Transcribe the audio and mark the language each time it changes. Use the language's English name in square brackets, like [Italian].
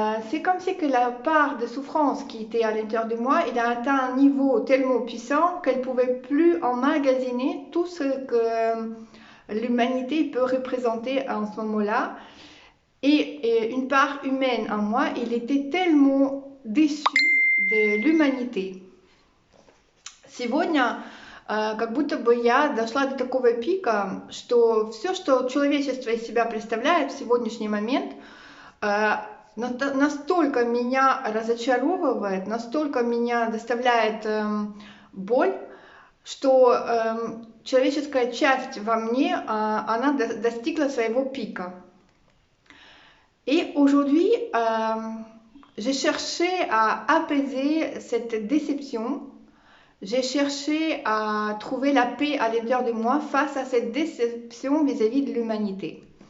[French] C'est comme si que la part de souffrance qui était à l'intérieur de moi, il a atteint un niveau tellement puissant qu'elle ne pouvait plus emmagasiner tout ce que l'humanité peut représenter en ce moment-là. Et une part humaine en moi, il était tellement déçu de l'humanité. [Russian] Сегодня как будто бы я дошла до такого пика, что все, что человечество из себя представляет в сегодняшний момент, настолько меня разочаровывает, настолько меня доставляет боль, что человеческая часть во мне, она достигла своего пика. [French] Et aujourd'hui, j'ai cherché à apaiser cette déception, j'ai cherché à trouver la paix à l'intérieur de moi face à cette déception vis-à-vis de l'humanité.